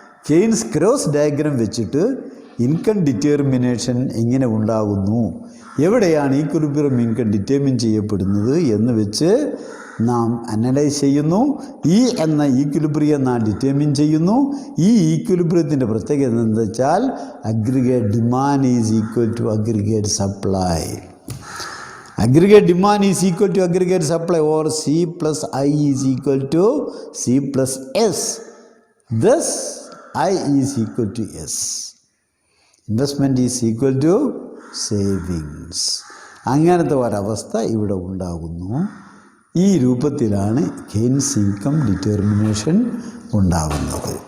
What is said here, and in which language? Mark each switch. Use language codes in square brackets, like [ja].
[ml] Keynes cross diagram വെച്ചിട്ട് income determination എങ്ങനെ ഉണ്ടാകുന്നു, എവിടെയാണ് ഈക്വിലിബ്രിയം ഇൻകം ഡിറ്റർമിൻ ചെയ്യപ്പെടുന്നത് എന്ന് വെച്ച് നാം അനലൈസ് ചെയ്യുന്നു. ഈ എന്ന ഈക്വിലിബ്രിയം നാം ഡിറ്റർമിൻ ചെയ്യുന്നു. ഈ ഈക്വിലിബ്രിയത്തിൻ്റെ പ്രത്യേകത എന്താണെന്ന് വെച്ചാൽ aggregate demand is equal to aggregate supply. [en] Aggregate demand is equal to aggregate supply, or C plus I is equal to C plus S. Thus, I is equal to S. Investment is equal to savings. [ml] അങ്ങനത്തെ ഒരവസ്ഥ ഇവിടെ ഉണ്ടാകുന്നു. ഈ രൂപത്തിലാണ് Keynes income determination ഉണ്ടാകുന്നത്.